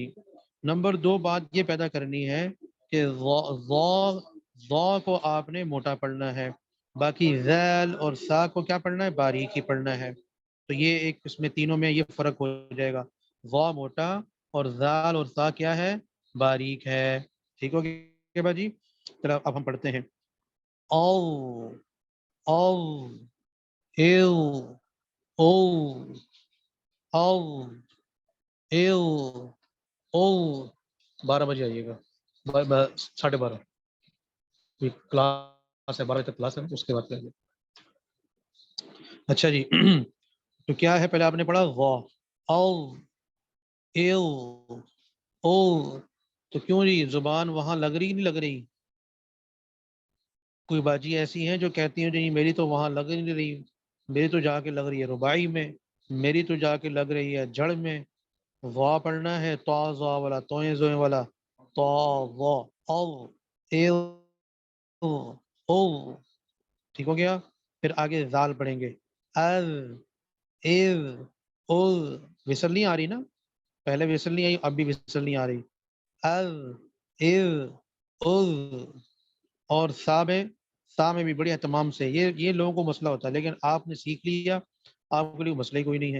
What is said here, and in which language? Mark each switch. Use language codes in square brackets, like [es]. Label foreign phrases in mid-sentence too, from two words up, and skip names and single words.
[ur] نمبر 2 بات یہ پیدا کرنی ہے کہ ضا کو آپ نے موٹا پڑھنا ہے، باقی ذال اور سا کو کیا پڑھنا ہے؟ باریک ہی پڑھنا ہے. تو یہ ایک اس میں تینوں میں یہ فرق ہو جائے گا، ضا موٹا اور ذال اور سا کیا ہے؟ باریک ہے. ٹھیک ہو گیا باجی؟ چلو اب ہم پڑھتے ہیں. او، او، ایو، او، او، ایو، او. 12 بجے آئیے گا، 12:30. کلاس ہے 12 بجے تک، کلاس ہے اس کے بعد کریے. اچھا جی. تو کیا ہے؟ پہلے آپ نے پڑھا وا، او، ایو، او. تو کیوں جی زبان وہاں لگ رہی نہیں لگ رہی؟ کوئی باجی ایسی ہیں جو کہتی ہیں جی میری تو وہاں لگ نہیں رہی، میری تو جا کے لگ رہی ہے رباعی میں، میری تو جا کے لگ رہی ہے جڑ میں. وا پڑھنا ہے، تو زا والا، توئیں زوئیں والا، تو وا، او، ایو، او. ٹھیک ہو گیا؟ پھر آگے زال پڑھیں گے، از، ایو، او. وصل نہیں آ رہی نا؟ پہلے وصل نہیں آئی، اب بھی وصل نہیں آ رہی. از، ایو، او. اور سا میں بھی بڑی اہتمام سے، یہ لوگوں کو مسئلہ ہوتا ہے لیکن آپ نے سیکھ لیا، آپ کے لیے مسئلہ ہی کوئی نہیں ہے.